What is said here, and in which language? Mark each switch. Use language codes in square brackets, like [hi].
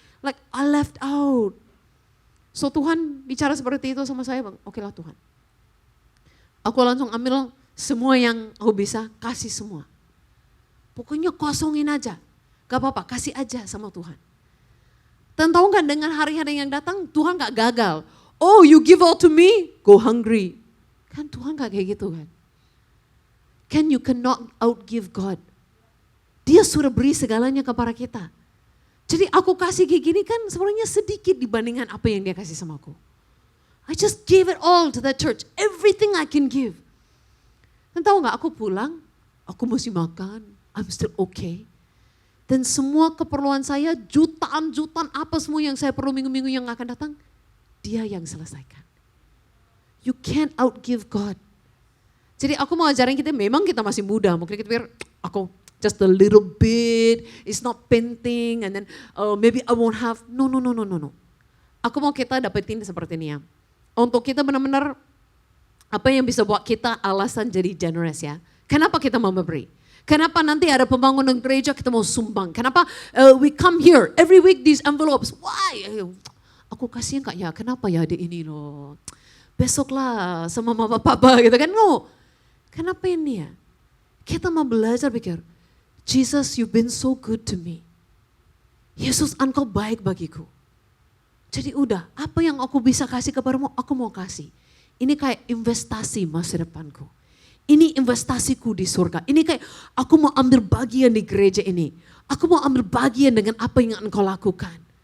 [en] Like I left out. [id] So Tuhan bicara seperti itu sama saya, bang. Oke lah Tuhan. Aku langsung ambil semua yang aku bisa, kasih semua. Pokoknya kosongin aja. Gak apa-apa, kasih aja sama Tuhan. Dan tahu gak dengan hari-hari yang datang, Tuhan gak gagal. [en] Oh you give all to me, go hungry. [id] Kan Tuhan gak kayak gitu kan. [en] You cannot outgive God. [id] Dia sudah beri segalanya kepada kita. Jadi aku kasih kayak gini kan sebenarnya sedikit dibandingkan apa yang dia kasih sama aku. [en] I just gave it all to that church. Everything I can give. [id] Dan tahu gak aku pulang, aku mesti makan. [en] I'm still okay. [id] Dan semua keperluan saya, jutaan apa semua yang saya perlu minggu-minggu yang akan datang, Dia yang selesaikan. [en] You can't outgive God. [id] Jadi aku mau ajarin kita, memang kita masih muda, mungkin kita pikir, aku [en] just a little bit, it's not [id] penting, [en] and then maybe I won't have, no. [id] Aku mau kita dapetin seperti ini ya. Untuk kita benar-benar, apa yang bisa buat kita alasan jadi generous ya. Kenapa kita mau memberi? Kenapa nanti ada pembangunan gereja kita mau sumbang? Kenapa [en] we come here every week these envelopes? Why? [id] Aku kasihan kak ya, kenapa ya ada ini loh. Besoklah sama mama papa gitu kan. No, kenapa ini ya? Kita mau belajar pikir, [en] Jesus you've been so good to me. [id] Yesus engkau baik bagiku. Jadi udah, apa yang aku bisa kasih kepadamu, aku mau kasih. Ini kayak investasi masa depanku. Ini investasiku di surga. Ini kayak aku mau ambil bagian di gereja ini. Aku mau ambil bagian dengan apa yang engkau lakukan.